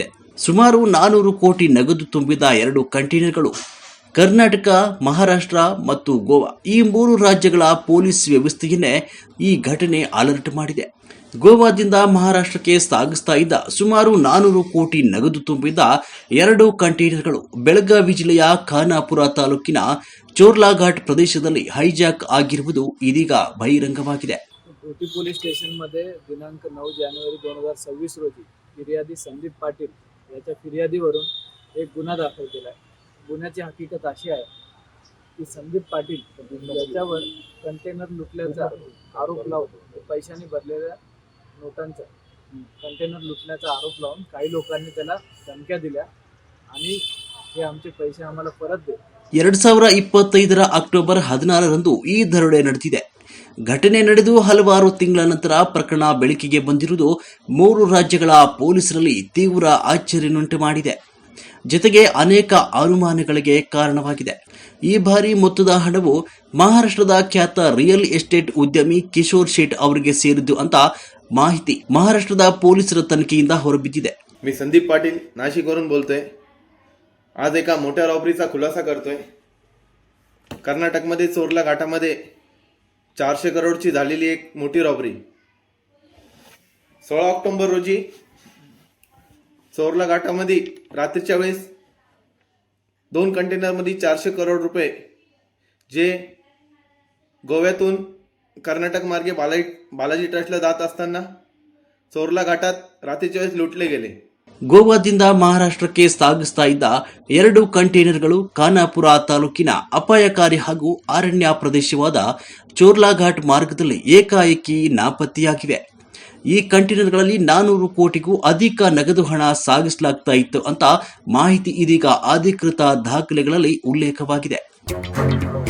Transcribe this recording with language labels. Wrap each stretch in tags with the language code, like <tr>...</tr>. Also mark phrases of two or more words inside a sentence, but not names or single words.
<kn>ಸುಮಾರು 400 ಕೋಟಿ ನಗದು ತುಂಬಿದ 2 ಕಂಟೈನರ್ಗಳು ಕರ್ನಾಟಕ, ಮಹಾರಾಷ್ಟ್ರ ಮತ್ತು ಗೋವಾ ಈ 3 ರಾಜ್ಯಗಳ ಪೊಲೀಸ್ ವ್ಯವಸ್ಥೆಯನ್ನೇ ಈ ಘಟನೆ ಅಲರ್ಟ್ ಮಾಡಿದೆ. ಗೋವಾದಿಂದ ಮಹಾರಾಷ್ಟ್ರಕ್ಕೆ ಸಾಗಿಸ್ತಾ ಇದ್ದ ಸುಮಾರು 400 ಕೋಟಿ ನಗದು ತುಂಬಿದ್ದ 2 ಕಂಟೈನರ್ಗಳು ಬೆಳಗಾವಿ ಜಿಲ್ಲೆಯ ಖಾನಾಪುರ ತಾಲೂಕಿನ ಚೋರ್ಲಾಘಾಟ್ ಪ್ರದೇಶದಲ್ಲಿ ಹೈಜಾಕ್ ಆಗಿರುವುದು ಇದೀಗ ಬಹಿರಂಗವಾಗಿದೆ.</kn> <mr>घोटी पोलीस स्टेशनमध्ये दिनांक 9 जानेवारी 2026 रोजी फिर्यादी संदीप पाटील याच्या फिर्यादीवरून एक गुन्हा दाखल केला आहे. गुन्ह्याची हकीकत अशी आहे की संदीप पाटील याच्यावर कंटेनर लुटल्याचा आरोप लावून पैशाने भरलेल्या नोटांचा कंटेनर लुटण्याचा आरोप लावून काही लोकांनी त्याला धमक्या दिल्या आणि हे आमचे पैसे आम्हाला परत दे.</mr> <kn>2025 ಅಕ್ಟೋಬರ್ 16ರಂದು ಈ ದರೋಡೆ ನಡೆದಿದೆ. ಘಟನೆ ನಡೆದು ಹಲವಾರು ತಿಂಗಳ ನಂತರ ಪ್ರಕರಣ ಬೆಳಕಿಗೆ ಬಂದಿರುವುದು 3 ರಾಜ್ಯಗಳ ಪೊಲೀಸರಲ್ಲಿ ತೀವ್ರ ಆಶ್ಚರ್ಯನುಂಟು ಮಾಡಿದೆ. ಜೊತೆಗೆ ಅನೇಕ ಅನುಮಾನಗಳಿಗೆ ಕಾರಣವಾಗಿದೆ. ಈ ಬಾರಿ ಮೊತ್ತದ ಹಣವು ಮಹಾರಾಷ್ಟ್ರದ ಖ್ಯಾತ</kn> <en>real estate</en> <kn>ಉದ್ಯಮಿ ಕಿಶೋರ್ ಶೇಟ್ ಅವರಿಗೆ ಸೇರಿದ್ದು ಅಂತ ಮಾಹಿತಿ ಮಹಾರಾಷ್ಟ್ರದ ಪೊಲೀಸರ ತನಿಖೆಯಿಂದ ಹೊರಬಿದ್ದಿದೆ.</kn> <mr>मी संदीप पाटील नाशिकवरून बोलतोय. आज एका मोठ्या रॉबरीचा खुलासा करतोय. कर्नाटकमध्ये चोरला घाटामध्ये 400 करोडची झालेली एक मोठी रॉबरी 16 ऑक्टोबर रोजी चोरला घाटामध्ये रात्रीच्या वेळेस 2 कंटेनरमध्ये 400 करोड रुपये जे गोव्यातून कर्नाटक मार्गे बालाजी ट्रस्टला जात असताना चोरला घाटात रात्रीच्या वेळेस लुटले गेले.</mr> <kn>ಗೋವಾದಿಂದ ಮಹಾರಾಷ್ಟ್ರಕ್ಕೆ ಸಾಗಿಸ್ತಾ ಇದ್ದ 2 ಕಂಟೈನರ್ಗಳು ಖಾನಾಪುರ ತಾಲೂಕಿನ ಅಪಾಯಕಾರಿ ಹಾಗೂ ಅರಣ್ಯ ಪ್ರದೇಶವಾದ ಚೋರ್ಲಾಘಾಟ್ ಮಾರ್ಗದಲ್ಲಿ ಏಕಾಏಕಿ ನಾಪತ್ತೆಯಾಗಿವೆ. ಈ ಕಂಟೈನರ್ಗಳಲ್ಲಿ 400 ಕೋಟಿಗೂ ಅಧಿಕ ನಗದು ಹಣ ಸಾಗಿಸಲಾಗ್ತಾ ಇತ್ತು ಅಂತ ಮಾಹಿತಿ ಇದೀಗ ಅಧಿಕೃತ ದಾಖಲೆಗಳಲ್ಲಿ ಉಲ್ಲೇಖವಾಗಿದೆ.</kn>